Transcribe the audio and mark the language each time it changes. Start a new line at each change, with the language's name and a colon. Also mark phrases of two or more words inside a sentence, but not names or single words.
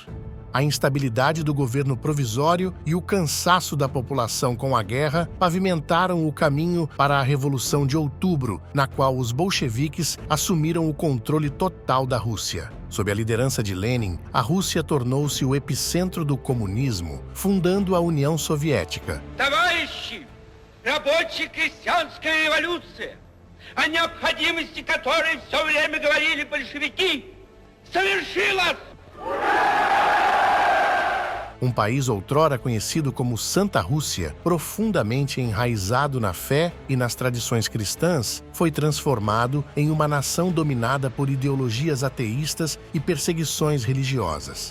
Portuguese: A instabilidade do governo provisório e o cansaço da população com a guerra pavimentaram o caminho para a Revolução de Outubro, na qual os bolcheviques assumiram o controle total da Rússia. Sob a liderança de Lenin, a Rússia tornou-se o epicentro do comunismo, fundando a União Soviética.
Russian: Товарищи, рабочая крестьянская революция, о необходимости которой все время говорили большевики, совершилась!
Portuguese: Um país outrora conhecido como Santa Rússia, profundamente enraizado na fé e nas tradições cristãs, foi transformado em uma nação dominada por ideologias ateístas e perseguições religiosas.